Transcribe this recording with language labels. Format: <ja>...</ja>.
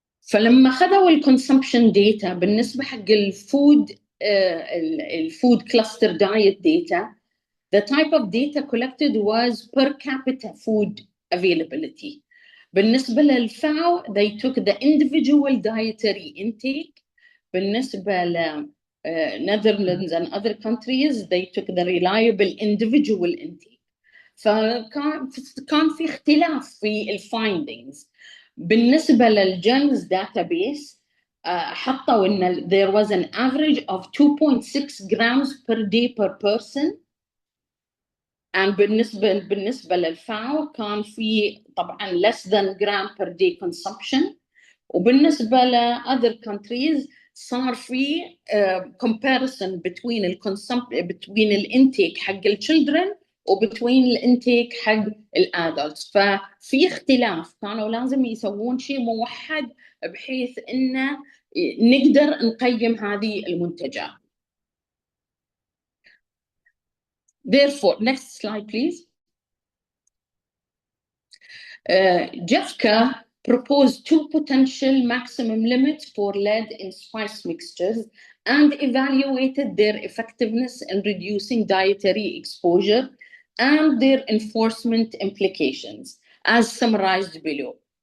<ar>فلما خذوا</ar> <en>الconsumption data</en> <ar>بالنسبة حق الفود</ar> <en>cluster diet data, the type of data collected was per capita food availability.</en> <ar>بالنسبة للFAO,</ar> <en>they took the individual dietary intake.</en> <ar>بالنسبة ل</ar> <en>Netherlands and other countries, they took the reliable individual intake.</en> <ar>فكان في اختلاف في الفايندينجز. بالنسبة للجيمز</ar> <en>database</en> <ar>حطوا إن</ar> <en>there was an average of 2.6 grams per day per person and</en> <ar>بالنسبة للفاو كان في طبعا</ar> <en>less than gram per day consumption.</en> <ar>وبالنسبة ل</ar> <en>other countries</en> <ar>صار في</ar> <en>comparison between</en> <ar>الانتيك حق الchildren وبتوين الانتيك حق الادلتس. ففي اختلاف، كانوا لازم يسوون شيء موحد بحيث انه نقدر نقيم هذه المنتجات.</ar> <en>Therefore, next slide please. JEFCA proposed 2 potential maximum limits for lead in spice mixtures and evaluated their effectiveness in reducing dietary exposure and their enforcement implications, as summarized below.</en>